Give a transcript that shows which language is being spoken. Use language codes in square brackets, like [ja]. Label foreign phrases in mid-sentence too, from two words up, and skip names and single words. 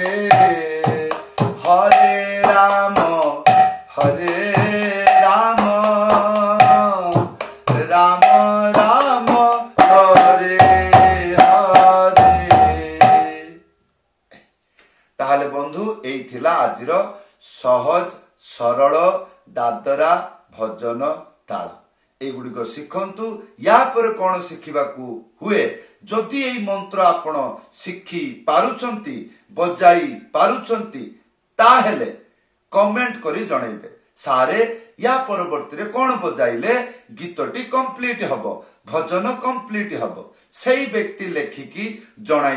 [sa] हरे राम राम राम हरे हरे [or] ତାହାଲେ ବନ୍ଧୁ ଏଇ ଥିଲା ଆଜିର ସହଜ ସରଳ ଦାଦରା ଭଜନ ତାଳ ଏଗୁଡ଼ିକ ଶିଖନ୍ତୁ ଯା ପରେ କଣ ଶିଖିବାକୁ ହୁଏ ଯଦି ଏଇ ମନ୍ତ୍ର ଆପଣ ଶିଖି ପାରୁଛନ୍ତି ବଜାଇ ପାରୁଛନ୍ତି ତାହେଲେ କମେଣ୍ଟ କରି ଜଣେଇବେ ସାରେ ଯା ପରବର୍ତ୍ତୀ ରେ କଣ ବଜାଇଲେ ଗୀତଟି କମ୍ପ୍ଲିଟ ହବ ଭଜନ କମ୍ପ୍ଲିଟ ହବ ସେଇ ବ୍ୟକ୍ତି ଲେଖିକି ଜଣାଇ